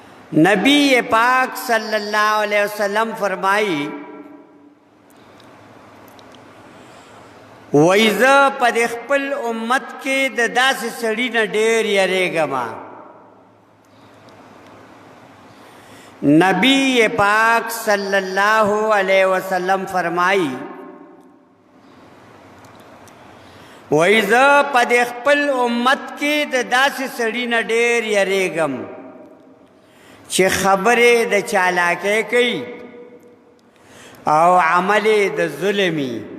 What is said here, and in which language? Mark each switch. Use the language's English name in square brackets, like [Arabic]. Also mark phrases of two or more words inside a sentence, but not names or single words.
[Pashto] نبی پاک [Arabic] صلی اللہ علیہ وسلم [Pashto] فرمائی وایزه په خپل امت کې د داسې سړي نه ډېر یریږم. نبی پاک [Arabic] صلی اللہ علیہ وسلم [Pashto] فرمائی وایزه په خپل امت کې د داسې سړي نه ډېر یریږم چې خبرې د چالاکۍ کوي او عمل د ظلمي.